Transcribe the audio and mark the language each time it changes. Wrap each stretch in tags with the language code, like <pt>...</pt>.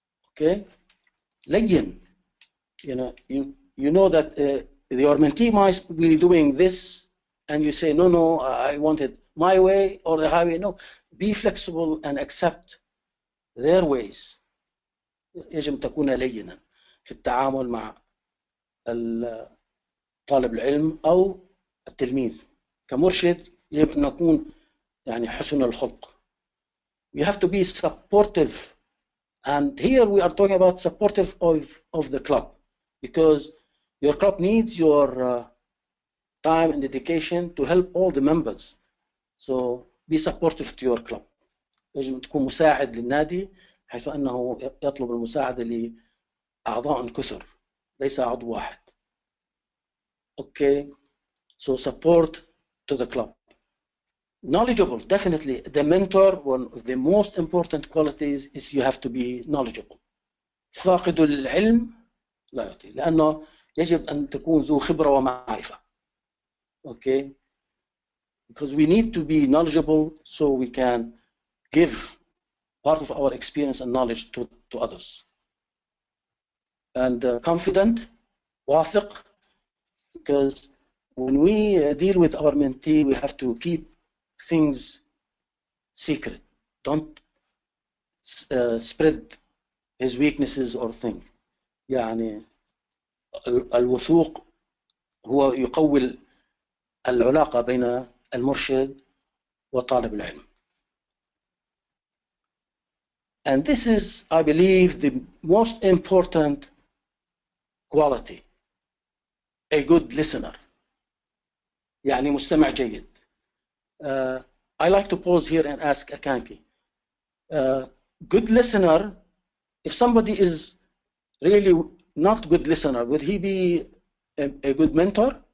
<ar>Okay, لين.</ar> <en>You know that your mentee might be doing this, and you say, no, I want it my way or the highway. No, be flexible and accept their ways.</en> <ar>يجب تكون لينا في التعامل مع طالب العلم أو التلميذ. كمرشد يجب أن نكون يعني حسن الخلق.</ar> <en>You have to be supportive, and here we are talking about supportive of the club, because your club needs your time and dedication to help all the members. So be supportive to your club.</en> <ar>يجب أن تكون مساعد للنادي، حيث أنه يطلب المساعدة لأعضاء كثر ليس عضو واحد.</ar> <en>Okay, so support to the club. Knowledgeable, definitely. The mentor, one of the most important qualities is you have to be knowledgeable.</en> <ar>فاقد العلم لا يعطي، لأنه يجب أن تكون ذو خبرة ومعرفة.</ar> <en>Okay, because we need to be knowledgeable so we can give part of our experience and knowledge to others. And confident, واثق, because when we deal with our mentee, we have to keep things secret. Don't spread his weaknesses or things.</en> <ar>يعني الوثوق هو يقوي العلاقة بين المرشد وطالب العلم.</ar> <en>And this is, I believe, the most important quality. A good listener.</en> <ar>يعني مستمع جيد.</ar> <en>I like to pause here and ask Akanki. Good listener, if somebody is really not good listener, would he be a good mentor?</en>